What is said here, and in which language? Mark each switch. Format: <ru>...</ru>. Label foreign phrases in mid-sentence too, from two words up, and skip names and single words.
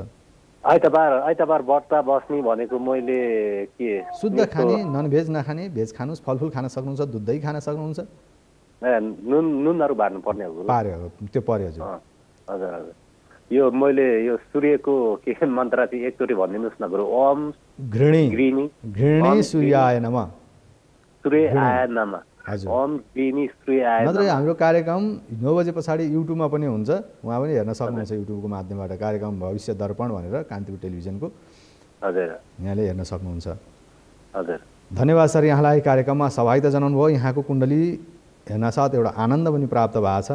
<ne>आइतबार व्रत बस्ने भनेको मैले के शुद्ध खाने, ननभेज नखाने, भेज खानुहोस्, फलफुल खान सक्नुहुन्छ, दुध दही खान सक्नुहुन्छ। नुनहरू बार्नु पर्ने हो? पार्यो, त्यो पर्यो हजुर। हजुर हजुर। यो मैले यो सूर्यको के मन्त्र चाहिँ एकचोटि भनिदिनुहोस् न गुरु।</ne> <sa>ओम घृणी सूर्याय नमः। सूर्याय नमः। ओम घृणी सूर्याय नमः।</sa> <ne>नत्र हाम्रो कार्यक्रम 9 बजे पछाडि युट्युबमा पनि हुन्छ। उहाँ पनि हेर्न सक्नुहुन्छ युट्युबको माध्यमबाट। कार्यक्रम भविष्य दर्पण भनेर कान्तिपुर टेलिभिजनको। हजुर, यहाँले हेर्न सक्नुहुन्छ। हजुर, धन्यवाद सर। यहाँलाई कार्यक्रममा सहभागिता जनाउनु भयो। यहाँको कुण्डली हेर्नसाथ एउटा आनन्द पनि प्राप्त भएको छ।</ne>